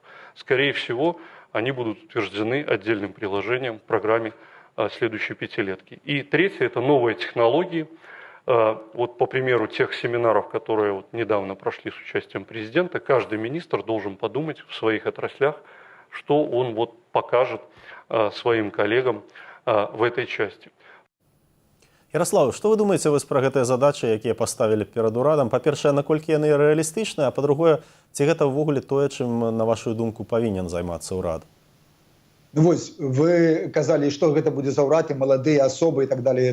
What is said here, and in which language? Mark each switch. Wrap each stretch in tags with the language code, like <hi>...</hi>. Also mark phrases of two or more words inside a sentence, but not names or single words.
<ru>Скорее всего, они будут утверждены отдельным приложением в программе следующей пятилетки. И третье – это новые технологии. Вот по примеру тех семинаров, которые вот недавно прошли с участием президента, каждый министр должен подумать в своих отраслях, что он вот покажет своим коллегам в этой части.</ru> <be>Ярослав, што вы думаеце вось пра гэтыя задачы, якія паставілі перад урадам? Па-першае, наколькі яны рэалістычныя, а па-другое, ці гэта ўвогуле тое, чым, на вашу думку, павінен займацца ўрад? Ну, вось, вы казалі, што гэта будзе за ўрад, і маладыя асобы і так далее.</be>